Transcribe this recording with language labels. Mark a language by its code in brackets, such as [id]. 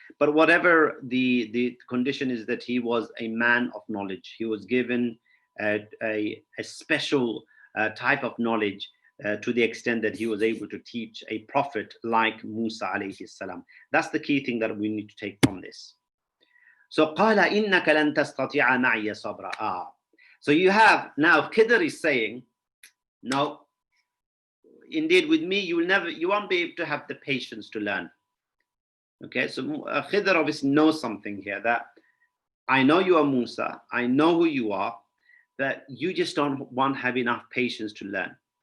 [en] But whatever the condition is, that he was a man of knowledge. He was given a special type of knowledge to the extent that he was able to teach a prophet like Musa alayhi salam. That's the key thing that we need to take from this. So [ar] قال إنك لن تستطيع معي صبرا. [en] So you have now Khidr is saying, no, indeed with me you won't be able to have the patience to learn. Okay, so Khidr obviously knows something here, that I know you are Musa, I know who you are, that you just don't have enough patience to learn.